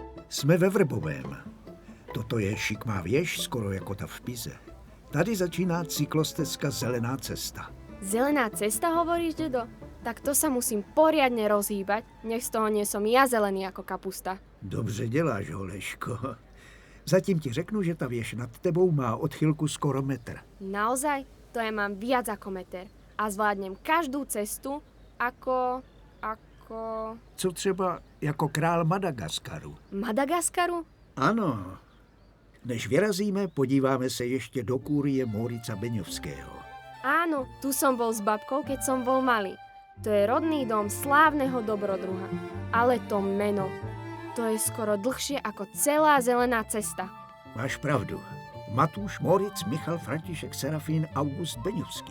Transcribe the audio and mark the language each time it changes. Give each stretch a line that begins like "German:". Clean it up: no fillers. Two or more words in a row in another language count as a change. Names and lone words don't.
Czech: Jsme ve Vrbovém. Toto je šikmá věž, skoro jako ta v Pize. Tady začíná cyklostezka Zelená cesta.
Slovak: Zelená cesta, hovoríš, dedo? Tak to sa musím poriadne rozhýbať, nech z toho nie som ja zelený ako kapusta.
Czech: Dobře děláš, Holeško. Zatím ti řeknu, že ta věž nad tebou má odchylku skoro metr.
Slovak: Naozaj? To ja mám viac ako meter. A zvládnem každú cestu ako...
Czech: Co třeba jako král Madagaskaru. Madagaskaru? Ano. Než vyrazíme, podíváme se ještě do kúrie Mórica Beňovského.
Slovak: Áno, tu som bol s babkou, keď som bol malý. To je rodný dom slávneho dobrodruha. Ale to meno, to je skoro dlhšie ako celá Zelená cesta.
Czech: Máš pravdu. Matúš Móric Michal František Serafín August Beňovský.